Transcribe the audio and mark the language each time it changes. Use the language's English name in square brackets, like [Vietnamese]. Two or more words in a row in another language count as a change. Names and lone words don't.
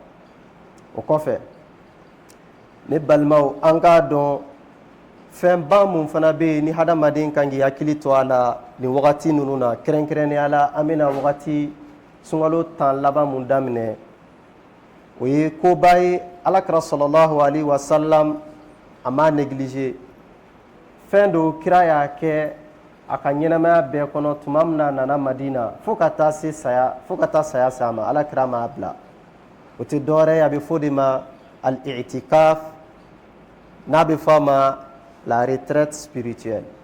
[Bambara] O kɔfɛ ne balimaw, an k'a dɔn fɛnba mun fana bɛ yen ni hadamaden kan k'i hakili to a la nin wagati ninnu na, kɛrɛnkɛrɛnnenya la an bɛna wagati sunkalo 10 laban mun daminɛ. O ye koba ye alakira [Arabic] صلى الله عليه وسلم [Bambara] a ma négligé. Fɛn do kira y'a kɛ a ka ɲɛnamaya bɛɛ kɔnɔ tuma min na a nana Madina fo ka taa saya se a ma, alakira m'a bila. O tɛ dɔwɛrɛ ye, a bɛ fɔ de ma al-i'tikaf, n'a bɛ fɔ a ma [French] la retraite spirituelle.